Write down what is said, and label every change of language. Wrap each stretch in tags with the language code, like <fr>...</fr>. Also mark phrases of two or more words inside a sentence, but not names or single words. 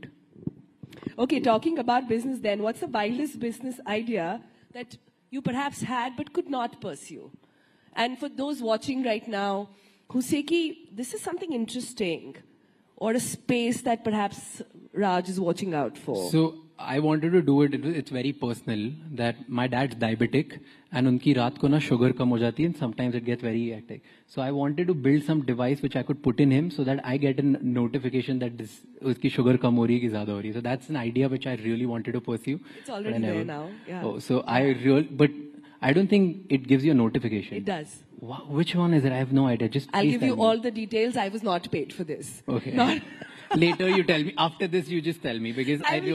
<en>Okay, talking about business then, what's the wildest business idea that you perhaps had but could not pursue? And for those watching right now who say, ki, this is something interesting, or a space that perhaps Raj is watching out for. So I wanted to do it. It's very personal that my dad's diabetic and</en> <hi>उनकी रात को न शुगर कम हो जाती</hi> <en>and sometimes it gets very hectic. So I wanted to build some device which I could put in him so that I get a notification that this</en> <hi>उसकी शुगर कम हो रही है कि ज़्यादा हो रही है.</hi> <en>So that's an idea which I really wanted to pursue. It's already there now. Yeah. Oh, so but I don't think it gives you a notification. It does. Wow, which one is it? I have no idea. I'll give you all the details. I was not paid for this. Okay. Later you tell me. After this you just tell me because I really want that.</en>